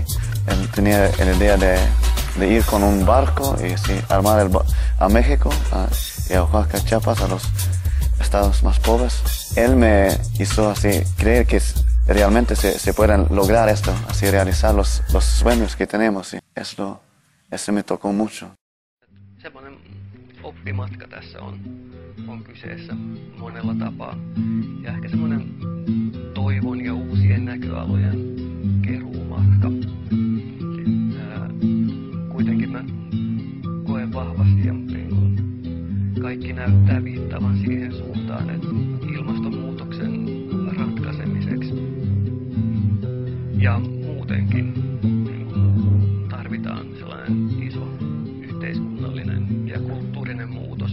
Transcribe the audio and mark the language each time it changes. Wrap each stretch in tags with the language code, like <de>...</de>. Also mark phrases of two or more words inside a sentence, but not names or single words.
<es>Tenía la idea de ir con un barco y así, armar a México y a Oaxaca, Chiapas, a los estados más pobres. Él me hizo así creer que realmente se pueden lograr esto, así realizar los sueños que tenemos. Y eso me tocó mucho.</es> <fi>Semmoinen oppimatka tässä on kyseessä monella tapaa. Ja ehkä semmoinen toivon ja uusien näköalojen keruumatka. Kuitenkin mä koen vahvasti ja kaikki näyttää viittaavan siihen suuntaan, että ilmastonmuutoksen ratkaisemiseksi ja muutenkin tarvitaan sellainen iso yhteiskunnallinen ja kulttuurinen muutos.</fi>